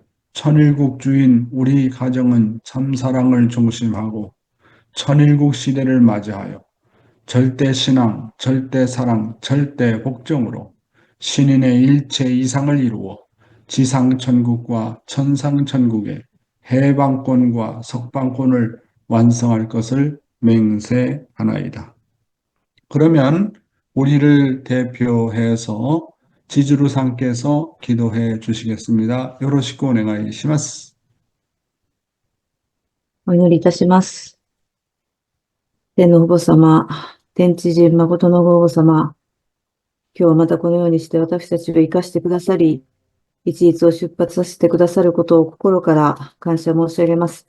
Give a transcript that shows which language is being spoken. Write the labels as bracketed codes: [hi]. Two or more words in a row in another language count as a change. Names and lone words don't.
[ko] 천일국 주인 우리 가정은 참사랑을 중심하고 천일국 시대를 맞이하여 절대 신앙, 절대 사랑, 절대 복종으로 신인의 일체 이상을 이루어 지상천국과 천상천국의 해방권과 석방권을 완성할 것을 맹세하나이다. 그러면 우리를 대표해서 지주루상께서 기도해 주시겠습니다. [ja] よろしくお願いします. お祈りいたします。天の父母様、天地人誠の父母様、今日はまたこのようにして私たちを生かしてくださり、一日を出発させてくださることを心から感謝申し上げます。